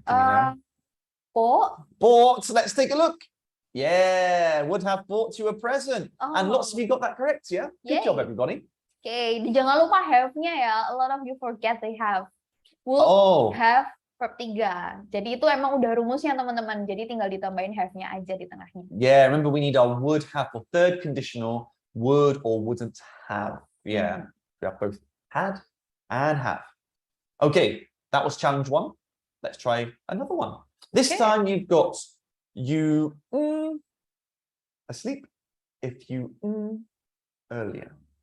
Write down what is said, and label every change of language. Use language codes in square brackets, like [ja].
[en] Do you know? Bought. Bought. So let's take a look. Yeah, would have bought you a present. And lots of you got that correct, yeah? Good job, everybody. Okay, [id] jangan lupa have-nya ya. [en] A lot of you forget they have. Would have [id] verb 3. Jadi itu emang udah rumusnya teman-teman. Jadi tinggal ditambahin have-nya aja di tengahnya. [en] Yeah, remember we need our would have for third conditional, would or wouldn't have. Yeah, we have both had and have. Okay, that was challenge 1. Let's try another one. This time you've got you asleep if you earlier.